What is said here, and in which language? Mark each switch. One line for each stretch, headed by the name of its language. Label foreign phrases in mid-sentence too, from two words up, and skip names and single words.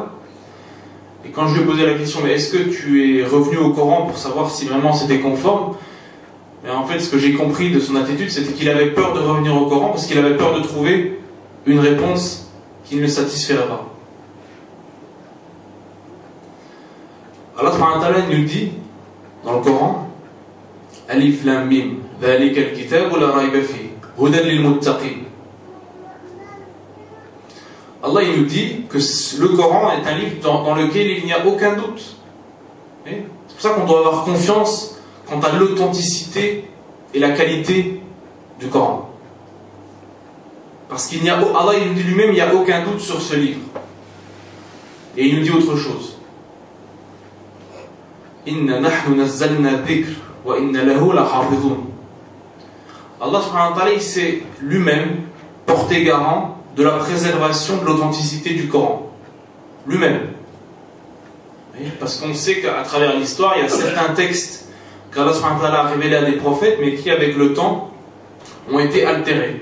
French: Et quand je lui ai posé la question, mais est-ce que tu es revenu au Coran pour savoir si vraiment c'était conforme? Et en fait, ce que j'ai compris de son attitude, c'était qu'il avait peur de revenir au Coran parce qu'il avait peur de trouver une réponse qui ne le satisferait pas. Allah
Arabic: سبحانه وتعالى
French: nous dit dans le Coran,
Arabic: الم ذلك الكتاب لا ريب فيه هدى للمتقين.
French: Allah il nous dit que le Coran est un livre dans lequel il n'y a aucun doute. C'est pour ça qu'on doit avoir confiance quant à l'authenticité et la qualité du Coran. Parce qu'il n'y a, Allah il nous dit lui-même, il n'y a aucun doute sur ce livre. Et il nous dit autre chose.
Arabic: إنا نحن نزلنا الذكر وإنا له لحافظون.
French: Allah
Arabic: سبحانه وتعالى
French: il s'est lui-même porté garant de la préservation de l'authenticité du Coran. Lui-même. Parce qu'on sait qu'à travers l'histoire, il y a certains textes qu'Allah
Arabic: سبحانه وتعالى
French: a révélés à des prophètes, mais qui, avec le temps, ont été altérés.